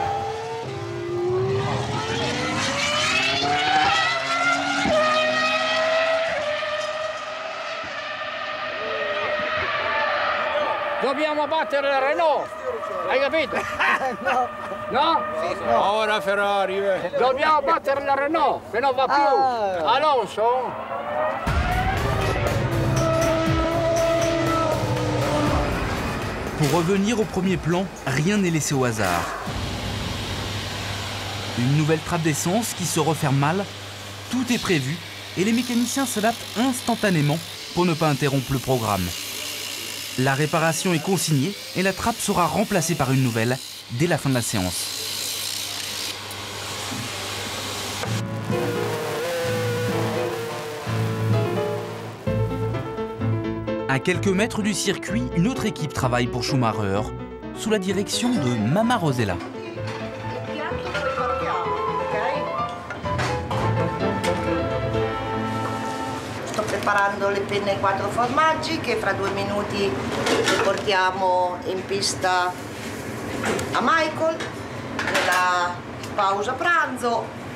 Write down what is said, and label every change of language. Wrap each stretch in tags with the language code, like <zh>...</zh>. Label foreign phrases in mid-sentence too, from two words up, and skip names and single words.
<it>Dobbiamo battere la Renault, hai capito? No. No? No. Ora Ferrari. Dobbiamo battere la Renault, che non va più. Alonso?</it> <fr>Pour revenir au premier plan, rien n'est laissé au hasard. Une nouvelle trappe d'essence qui se referme mal, tout est prévu et les mécaniciens s'adaptent instantanément pour ne pas interrompre le programme. La réparation est consignée et la trappe sera remplacée par une nouvelle dès la fin de la séance. À quelques mètres du circuit, une autre équipe travaille pour Schumacher, sous la direction de Mamma Rosella.</fr> <it>Sto preparando le penne ai 4 formaggi che fra 2 minuti le portiamo in pista a Michael nella pausa pranzo.</it>